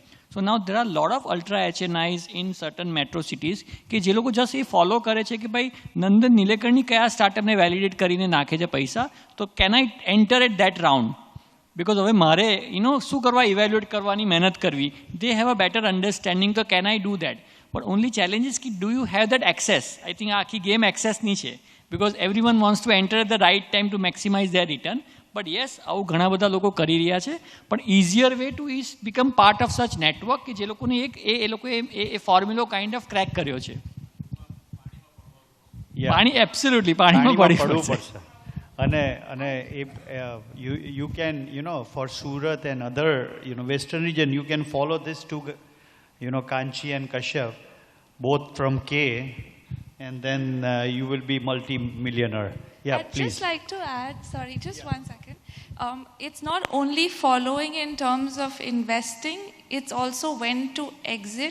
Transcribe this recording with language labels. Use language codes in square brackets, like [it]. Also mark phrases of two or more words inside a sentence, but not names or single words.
[en] So now there are lot of ultra HNIs in certain metro cities [gu] કે જે લોકો જસ્ટ એ ફોલો કરે છે કે ભાઈ નંદન નીલેકરની કયા સ્ટાર્ટઅપને વેલિડેટ કરીને નાખે છે પૈસા, તો [en] can I enter at that round, because [gu] હવે મારે શું કરવા ઇવેલ્યુએટ કરવાની મહેનત કરવી. [en] They have a better understanding, તો can I do that. પણ only challenge is કે do you have that access. I think [gu] આ આખી ગેમ એક્સેસની છે, [en] because everyone wants to enter at the right time to maximize their return. But yes, [gu] આવું ઘણા બધા લોકો કરી રહ્યા છે, પણ [en] easier way to is become part of such network [gu] કે જે લોકોને એ લોકોએ એ ફોર્મ્યુલો [en] kind of [gu] ક્રેક કર્યો છે. પાણી એબ્સોલ્યુટલી પાણીમાં પડવું પડશે. અને એ [en] you can for Surat and other western region you can follow this to Kanchi and Kashyap, both from K, and then you will be multi-millionaire. Yeah, I'd please. just like to add, sorry, just 1 second. It's not only following in terms of investing, it's also when to exit.